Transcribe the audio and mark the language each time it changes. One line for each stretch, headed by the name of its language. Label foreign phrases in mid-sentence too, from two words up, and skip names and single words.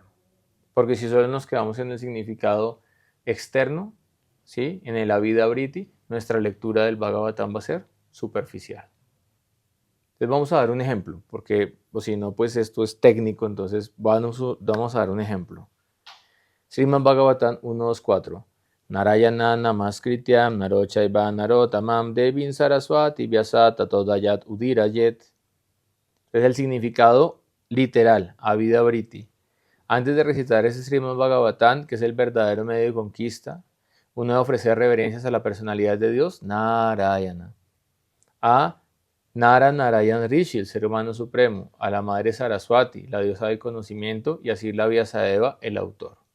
Spanish: Porque si solo nos quedamos en el significado externo, ¿sí? En el Avidavriti, nuestra lectura del Bhagavatam va a ser superficial. Les vamos a dar un ejemplo, porque o si no, pues esto es técnico, entonces vamos a dar un ejemplo.
Sanskrit: Srimad Bhagavatam 1.2.4 Narayana namaskrityam narochaiva narotamam devin saraswati vyasa tatodayat udirayet.
Spanish: Es el significado literal, Avidavriti. Antes de recitar ese Srimad Bhagavatam, que es el verdadero medio de conquista, uno debe ofrecer reverencias a la personalidad de Dios, Narayana, a Narayan Rishi, el ser humano supremo, a la madre Saraswati, la diosa del conocimiento, y así la Vyasadeva, el autor.